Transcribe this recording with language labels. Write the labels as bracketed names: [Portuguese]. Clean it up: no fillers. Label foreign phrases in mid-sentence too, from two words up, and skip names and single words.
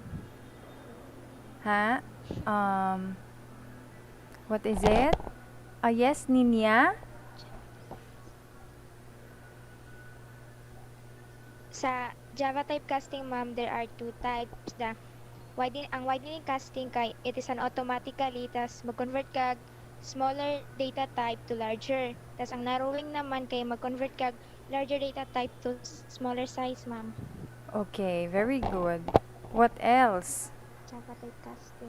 [English] Ha? What is it? Yes, Ninya? Sa Java typecasting, ma'am, there are two types. Ang widening casting kay it is an automatically [Cebuano] tas mag-convert kag [English] smaller data type to larger. [Cebuano] Tas ang [English] narrowing [Cebuano] naman kay mag-convert kag [English] larger data type to smaller size, ma'am. Okay, very good. What else? Java typecasting.